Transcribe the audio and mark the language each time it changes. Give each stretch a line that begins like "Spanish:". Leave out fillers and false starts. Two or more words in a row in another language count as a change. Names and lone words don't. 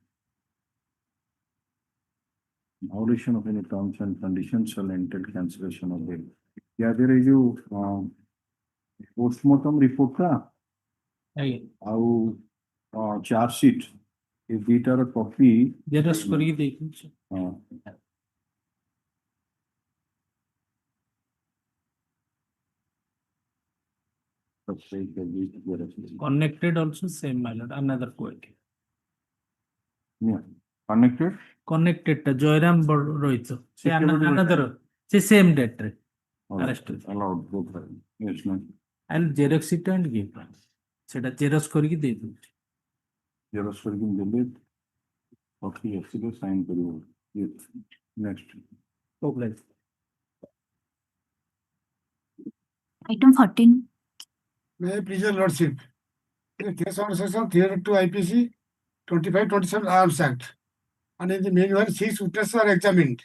English: Violation of any terms and conditions shall entail cancellation of bail. Yeah, there is you post-mortem report ka au charge sheet. If these are a copy,
Odia: Xerox କରିକି ଦେଇଛି।
English: Connected also same, my lord, another quote. Yeah, connected.
Odia: Connected ଟା ଜୟରାମ ରୋହିତ ସେ
English: Security another ସେ same date ରେ Alright, arrested allowed both. Yes, no. and Xerox it and give
Odia: ସେଟା Xerox କରିକି ଦେଇ ଦଉଛି। Xerox କରିକି ଦେଲେ copy ଆସିଲେ sign କରିବ।
English: Yes, next. Item 14. May I please your lordship? In the case under section 302 IPC 2527 Arms Act, and in the meanwhile 6 witnesses are examined.